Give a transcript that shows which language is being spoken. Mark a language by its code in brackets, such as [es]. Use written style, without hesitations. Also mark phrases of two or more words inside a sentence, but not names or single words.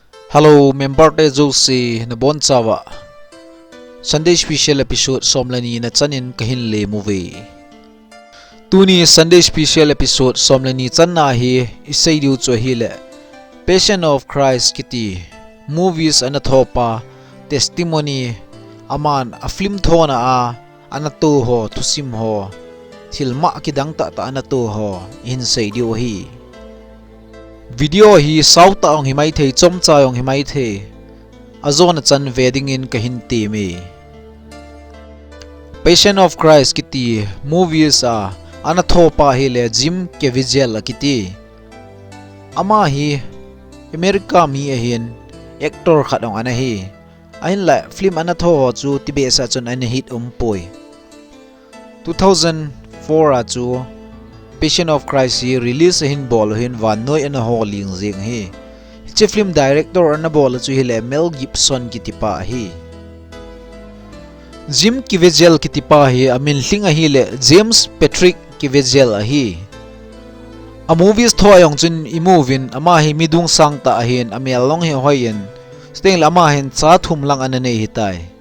[tcz] Hello, member te Josie na bon chawa. Sunday special episode somlani na chanin kahin le movie. Tuni Sunday special episode somlani chan na hi isai diu cho hi le. Passion of Christ kiti movies anathopa testimony aman a film thona a anato ho thusim ho thilma kidang ta anato ho in sai diu hi. Video hi south taong himai thei chom chayong himai the azon chan wedding in kahin ti me Passion of Christ kiti movies a anathopa hi le Jim CAVIEZEL kiti ama hi America mi ahin actor khatong ana hi ahin la film anatho chu tibe sa chon an hit poi 2004 a chu Passion of Christ hi release hin bol hin van noi an holing jing hi chi film director an bol chu hi le Mel Gibson kitipa hi Jim CAVIEZEL kitipa hi amin hling a hi le James Patrick CAVIEZEL a hi a movies thoyong chun I movin ama hi midung sang ta hin amel long hi hoyen steng lama hin cha thum lang an nei hitai